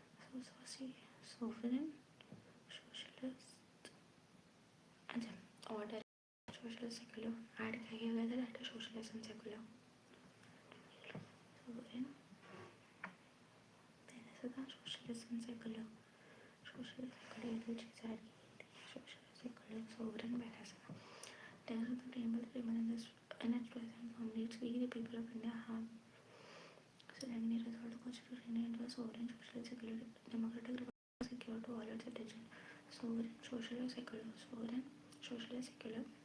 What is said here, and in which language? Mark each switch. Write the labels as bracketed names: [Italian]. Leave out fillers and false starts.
[English] Sovereign, socialist, order, socialist, secular. Add [Hindi] किया गया था [English] that socialist and secular. Sovereign. [Hindi] पहले से था [English] socialist and secular. [Hindi] Socialist, secular ये दो चीज़ें ऐड की थी. [English] Socialist, secular, sovereign [Hindi] पहले से था. [English] Text of the preamble in its present form reads: We, the people of India, have solemnly resolved the Constitution into a sovereign, socialist, secular, democratic republic secure to all its citizens. Sovereign, socialist, secular. Sovereign, socialist, secular.